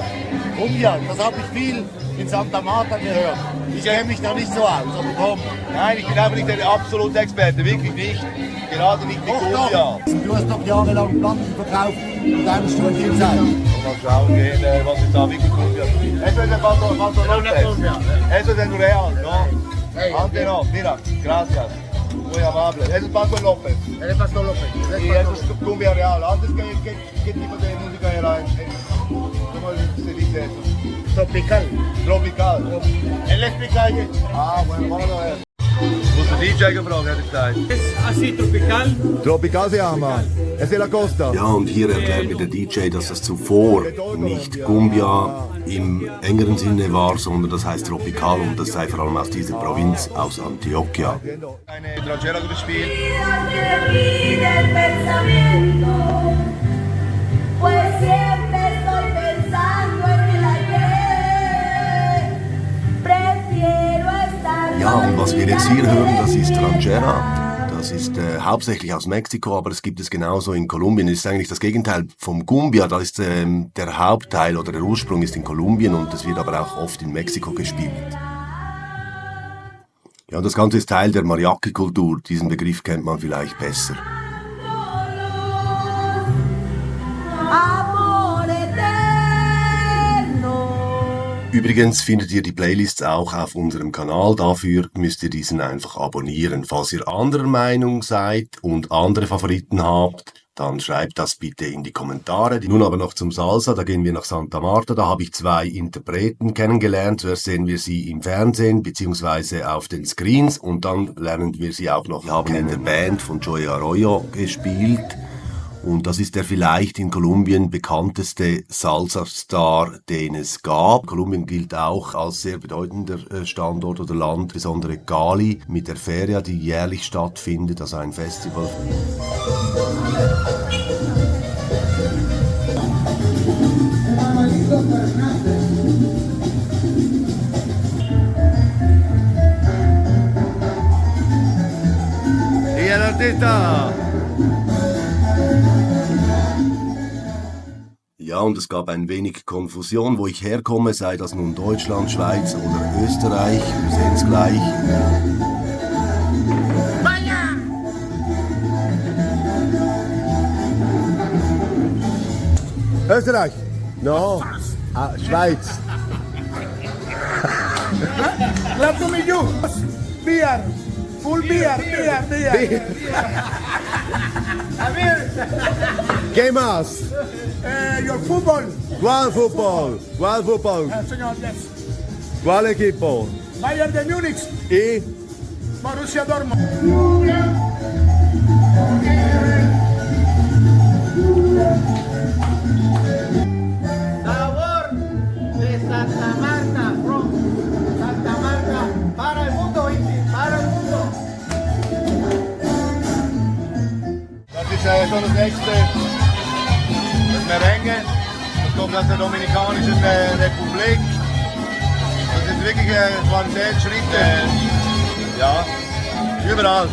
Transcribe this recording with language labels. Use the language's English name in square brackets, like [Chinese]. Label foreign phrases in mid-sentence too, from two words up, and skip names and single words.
[German] Cumbia, das habe ich viel in Santa Marta gehört. Ich kenne mich da nicht so aus, aber komm. Nein, ich bin einfach nicht der absolute Experte, wirklich nicht. Gerade nicht die Cumbia. Doch. Du hast doch jahrelang Platten verkauft in deiner Studienzeit. Mal schauen gehen, was ist da wirklich Cumbia. [Spanish] Eso es el Pato López. Eso es el Real, no. Ante no, mira, gracias. Muy amable. Es el Pastor López. El Pastor López. Y eso es cumbia real. Antes, ¿qué tipo de música era? ¿Cómo se dice eso? Tropical. Tropical. Él explica ayer. Ah, bueno, vamos a ver. [German] Wo ist der DJ gefragt, hätte ich gesagt. [Spanish] Es así tropical. Tropical se llama. Es de la costa. [German] Ja, und hier erklärt mir der DJ, dass das zuvor nicht Cumbia im engeren Sinne war, sondern das heißt Tropical und das sei vor allem aus dieser Provinz, aus Antioquia. Eine Tranchera gespielt. [Spanish] Del pensamiento, pues siempre estoy pensando en el ayer. Prefiero estar. [German] Ja, und was wir jetzt hier hören, das ist Ranchera. Das ist hauptsächlich aus Mexiko, aber es gibt es genauso in Kolumbien. Es ist eigentlich das Gegenteil vom Cumbia. Da ist der Hauptteil oder der Ursprung ist in Kolumbien und es wird aber auch oft in Mexiko gespielt. Ja, und das Ganze ist Teil der Mariachi-Kultur. Diesen Begriff kennt man vielleicht besser. Amor eterno. Übrigens findet ihr die Playlists auch auf unserem Kanal. Dafür müsst ihr diesen einfach abonnieren. Falls ihr anderer Meinung seid und andere Favoriten habt, dann schreibt das bitte in die Kommentare. Nun aber noch zum Salsa. Da gehen wir nach Santa Marta. Da habe ich 2 Interpreten kennengelernt. Zuerst sehen wir sie im Fernsehen bzw. auf den Screens und dann lernen wir sie auch noch. Wir haben in der Band von Joey Arroyo gespielt. Und das ist der vielleicht in Kolumbien bekannteste Salsa-Star, den es gab. Kolumbien gilt auch als sehr bedeutender Standort oder Land, besonders Cali mit der Feria, die jährlich stattfindet, also ein Festival. [Spanish] Y el artista. [German] Ja, und es gab ein wenig Konfusion, wo ich herkomme, sei das nun Deutschland, Schweiz oder Österreich. Wir sehen es gleich. [Spanish] Österreich? No. [German] Ah, Schweiz. [English] Clap to me, you. Beer. Full beer. [Spanish] ¿Qué más? [English] Your football. [Spanish] ¿Cuál fútbol? ¿Cuál fútbol? Señor, yes. ¿Cuál equipo? Bayern de Múnich. Y Borussia Dortmund. Sabor de Santa Marta, from Santa Marta, para el mundo, para el mundo. [German] das ist schon das nächste. Das Merengue. Das kommt aus der Dominikanischen Republik. Das ist wirklich ein Qualitätsschritt. Ja, überall.